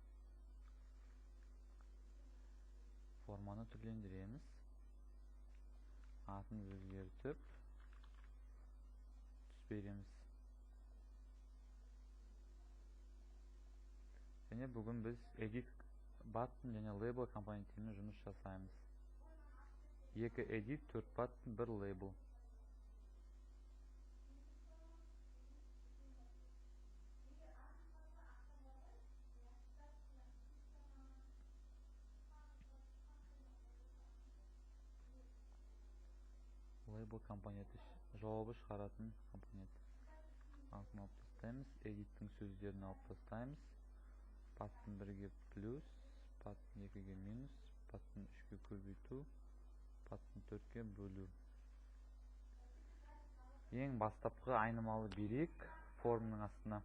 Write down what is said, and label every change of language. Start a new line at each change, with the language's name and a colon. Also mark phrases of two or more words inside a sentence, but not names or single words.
Kazakh: Форманы түрлендіреміз. Атын өзгертіп түс береміз. Және бүгін біз
English: edit button
Kazakh: және label компоненттерімен жұмыс жасаймыз.
English: 2 edit, 4 button, 1 label.
Kazakh: Label компоненті жауабы шығаратын компонент. Атын алып тастаймыз. Edit'тің сөздерін алып тастаймыз. Button 1-ге плюс, button 2-ге минус, button 3-ге көбейту, button 4-ге бөлу. Ең бастапқы айнымалы берейік формның астына.